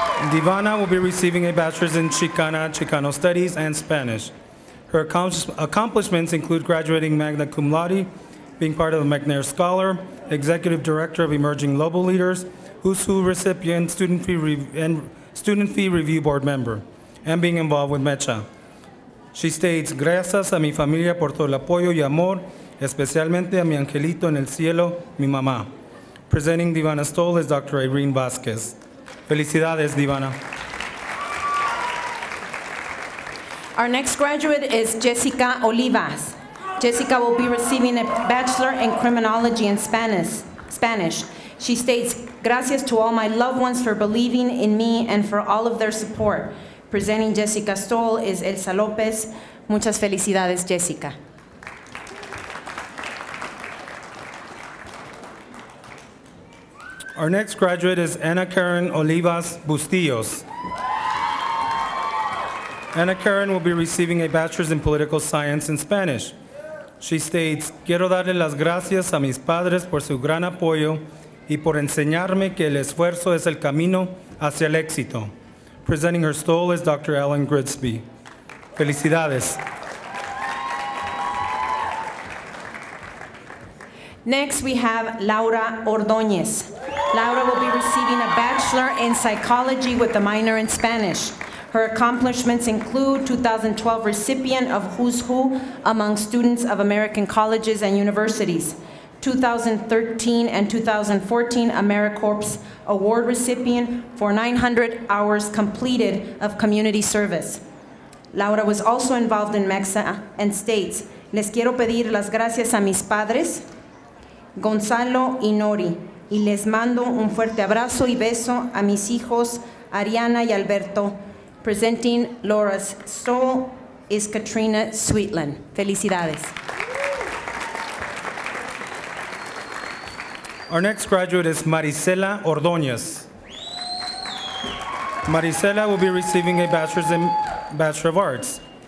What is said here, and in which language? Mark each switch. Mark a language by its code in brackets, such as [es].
[en] Divana will be receiving a bachelor's in Chicano Studies, and Spanish. Her accomplishments include graduating magna cum laude, being part of the McNair Scholar, Executive Director of Emerging Global Leaders, USU recipient, Student Fee Review Board member, and being involved with MECHA. She states, [es] gracias a mi familia por todo el apoyo y amor, especialmente a mi angelito en el cielo, mi mamá. [en] Presenting Divana Stoll is Dr. Irene Vasquez. [es] Felicidades, Divana. [en] Our next graduate is Jessica Olivas. Jessica will be receiving a Bachelor in Criminology and Spanish. She states, gracias to all my loved ones for believing in me and for all of their support. Presenting Jessica Stoll is Elsa Lopez. [es] Muchas felicidades, [en] Jessica. Our next graduate is Ana Karen Olivas Bustillos. Ana Karen will be receiving a Bachelor's in Political Science in Spanish. She states, [es] quiero darle las gracias a mis padres por su gran apoyo y por enseñarme que el esfuerzo es el camino hacia el éxito. [en] Presenting her stole is Dr. Ellen Grigsby. Felicidades. Next, we have Laura Ordóñez. Laura will be receiving a Bachelor in Psychology with a minor in Spanish. Her accomplishments include 2012 recipient of Who's Who among students of American colleges and universities, 2013 and 2014 AmeriCorps Award recipient for 900 hours completed of community service. Laura was also involved in MEXA and states, [es] les quiero pedir las gracias a mis padres, Gonzalo y Nori, y les mando un fuerte abrazo y beso a mis hijos Ariana y Alberto. [en] Presenting Laura's stole is Katrina Sweetland. [es] Felicidades. [en] Our next graduate is Marisela Ordóñez. Marisela will be receiving a Bachelor of Arts.